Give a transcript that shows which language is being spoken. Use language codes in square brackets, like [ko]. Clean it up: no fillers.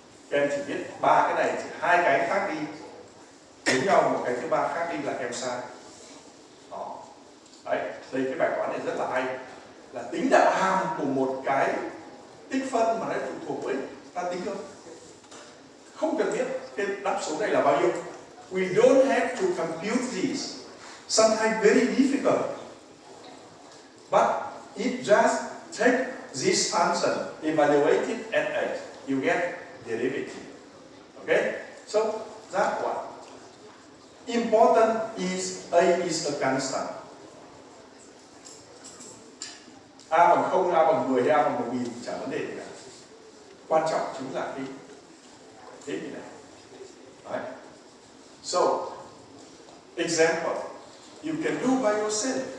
[vi] Các em chỉ biết ba cái này, chỉ hai cái khác đi giống nhau, một cái thứ ba khác đi là em sai. Đó. Đấy, đây cái bài toán này rất là hay, là tính đạo hàm của một cái tích phân mà nó phụ thuộc với ta tính không? Không cần biết cái đáp số này là bao nhiêu. [en] We don't have to compute this. Sometimes very difficult. But it just take this function, evaluate it at x, you get derivative. Okay? So that one. Important is a is a constant. [vi] A bằng 0, A bằng 10, A bằng 1000 chẳng vấn đề gì cả. Quan trọng chính là cái gì này. Đấy. [en] So, example, you can do by yourself.